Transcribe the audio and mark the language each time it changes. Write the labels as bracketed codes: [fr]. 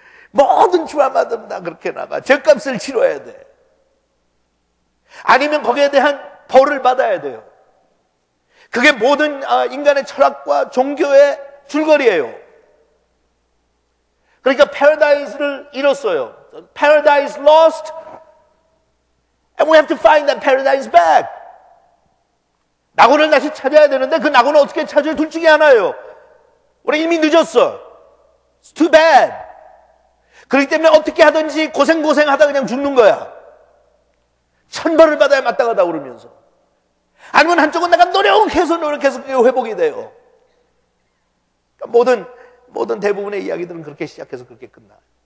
[ko] 모든 드라마들은 다 그렇게 나가. 죄값을 치러야 돼. 아니면 거기에 대한 벌을 받아야 돼요. 그게 모든 인간의 철학과 종교의 줄거리예요. 그러니까 파라다이스를 잃었어요. [en] Paradise lost, and we have to find that paradise back. [ko] 낙원을 다시 찾아야 되는데 그 낙원을 어떻게 찾아요? 둘 중에 하나예요. 우리 이미 늦었어. [en] It's too bad. [ko] 그렇기 때문에 어떻게 하든지 고생하다 그냥 죽는 거야. 천벌을 받아야 마땅하다 그러면서. 아니면 한쪽은 내가 노력해서 그게 회복이 돼요. 그러니까 모든 대부분의 이야기들은 그렇게 시작해서 그렇게 끝나요.